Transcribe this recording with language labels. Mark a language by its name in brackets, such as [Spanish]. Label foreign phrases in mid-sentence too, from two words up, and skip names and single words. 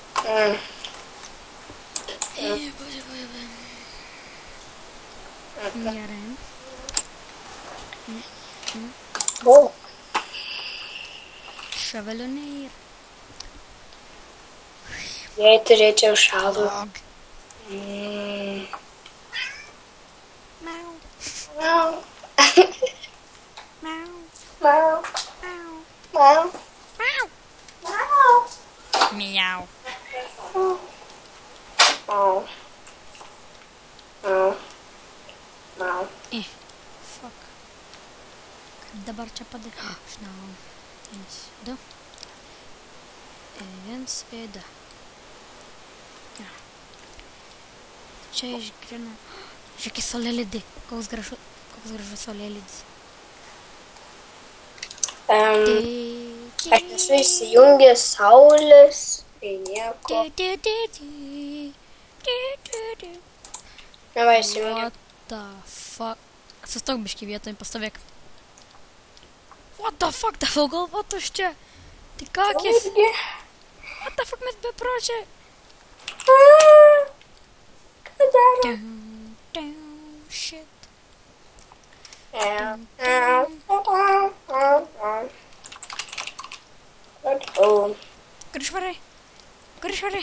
[Lithuanian] Gerai. O, Šavelių nėra. jei turėčiau šalų. Log. Miau. Mau, Miau. mau, Miau. mau, Miau. mau. Miau. Mau. Mau. Mau. [English] Fuck. [Lithuanian] Kaip dabar čia padaryti? Žinau. 1, 2. 1, 2. Čia išgrina. Žiūrėk, saulėlydį. Koks gražus saulėlydis. Aš esu įsijungęs saulės, tai nieko. Na, va, įsijungiau. [English] What the fuck? [Lithuanian] Sustok biškį vietoj, pastovėk. [English] What the fuck, [Lithuanian] tavo galva tuščia. Tai kakis. [English] What the fuck, [Lithuanian] mes bepročiai. Ką daro? Shit. Kur išvarai? Kur išvarai?